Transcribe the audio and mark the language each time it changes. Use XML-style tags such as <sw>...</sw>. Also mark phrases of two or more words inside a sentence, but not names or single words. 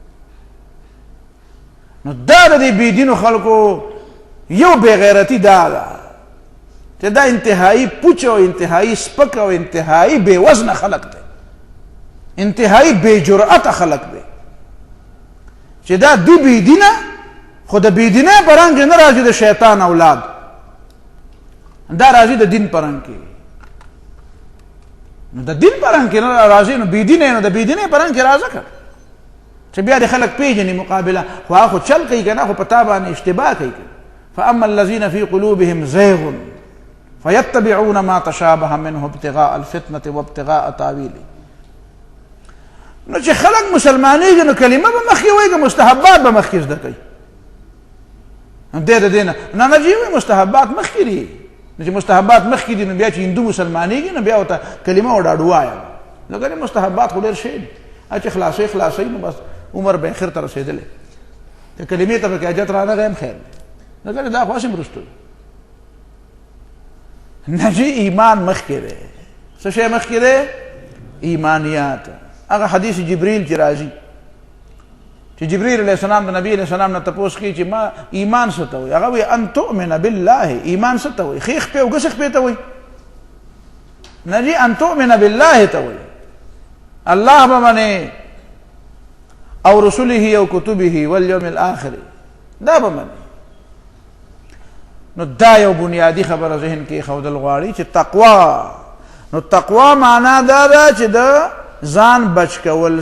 <ps>نو دا د دې بېدینو خلکو یو بېغیرتي دا ده چې دا انتهایی پوچ او انتهایی سپک او انتهایی بې وزنه خلک دی، انتهایی بې جرأته خلک دی چې دا دی بېدینه خو د بېدینۍ په رنګ کې نه راځي د شیطان اولاد، دا راځي د دین په رنګ کې. نو د دین په رنګ کې نه راځي نو بېدینه نو د بېدینۍ په رنګ کې راځه که چې بیا د خلک پیژني مقابله. خو هغه خو چل کوي که نه خو په تا باندې اشتباه کوي.</ps> <ar>فاما الذين في قلوبهم زيغ فيتبعون ما تشابه منه ابتغاء الفتنة وابتغاء تاويله.</ar> <ps>نو چې خلک مسلمانېږي نو کلمه به مخکې وایي که مستحبات به مخکې زده کوي. دې د دې نه نه جي وایي مستحبات مخکې دي. نو چې مستحبات مخکې دي نو بیا چې هندو مسلمانېږي نو بیا ورته کلمه ور ډاډ ووایه. نو ګنې مستحبات خو ډېر شی دي چې خلاصوي نو بس عمر به اخر ته رسېدلی. که کلمې ته پکې حاجت رانغی هم خیر دی. نو ګنې دا خو هسې مرستو دی. نه جي ایمان مخکې دی. څه شی مخکې دی؟ ایمانیات. هغه حدیث جبریل چې راځي چې جبریل</ps> <ar>علیہ السلام</ar> <ps>د نبی</ps> <ar>علیہ السلام</ar> <ps>نه تپوس کوي چې ما ایمان څه ته وایي؟ هغه وایي</ps> <ar>ان تؤمن بالله.</ar> <ps>ایمان څه ته وایي؟ خیخ پې او ګسخ پې ته وایي؟ نه جي</ps> <ar>ان تؤمن بالله</ar> <ps>ته وایي الله به منې او رسوله او</ps> <ar>کتبه والیوم الاخر</ar> <ps>دا به منې. نو دا یو بنیادی خبره ذهن کې ښودل غواړي چې تقوا. نو تقوا معنا دا ده چې د ځان بچ کول.</ps>